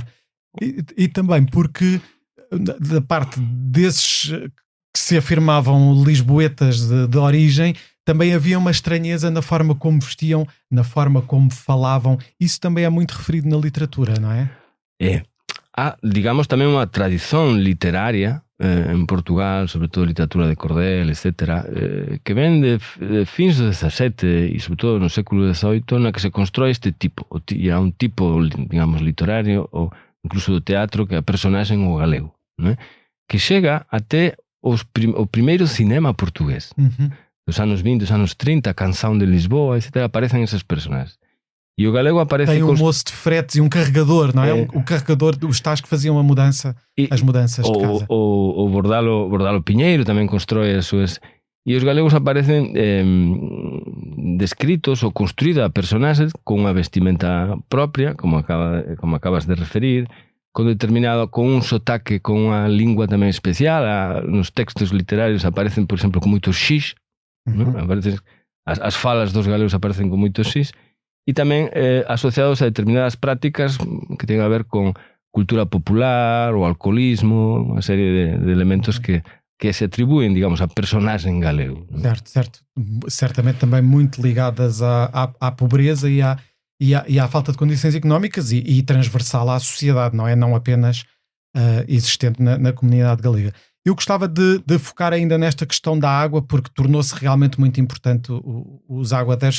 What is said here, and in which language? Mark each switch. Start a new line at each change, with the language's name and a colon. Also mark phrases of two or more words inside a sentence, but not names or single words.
Portuguese: E também porque da parte desses que se afirmavam lisboetas de origem, também havia uma estranheza na forma como vestiam, na forma como falavam. Isso também é muito referido na literatura, não é?
Galician: Há, digamos, também uma tradição literária en Portugal, sobre todo literatura de cordel, etc., que ven de fins do XVII e sobre todo no século XVIII, na que se constrói este tipo, e há un tipo, digamos, literario ou incluso do teatro que é a personaxe o galego, non é? Que chega até o primeiro cinema portugués. Dos anos 20, dos anos 30, a Canção de Lisboa, etc., aparecen esses personaxes. E o galego aparece...
Portuguese: Tem um moço de fretes e um carregador, não é? O carregador, os tais que faziam as mudanças de casa.
Galician: O Bordalo Pinheiro tamén constrói as súas... E os galegos aparecen descritos ou construída a personaxes con unha vestimenta propia, como acabas de referir, con un sotaque, con unha lingua tamén especial. Nos textos literarios aparecen, por exemplo, con moitos xis. Aparecen, as falas dos galegos aparecen con moitos xis. E tamén asociados a determinadas prácticas que ten a ver con cultura popular, o alcoholismo, unha serie de elementos que se atribúen, digamos, a personaxe en galego.
Portuguese: Certo. Certamente também muito ligadas à pobreza e à falta de condições económicas e transversal à sociedade, não é? Não apenas existente na comunidade galega. Eu gostava de focar ainda nesta questão da água, porque tornou-se realmente muito importante os aguadeiros.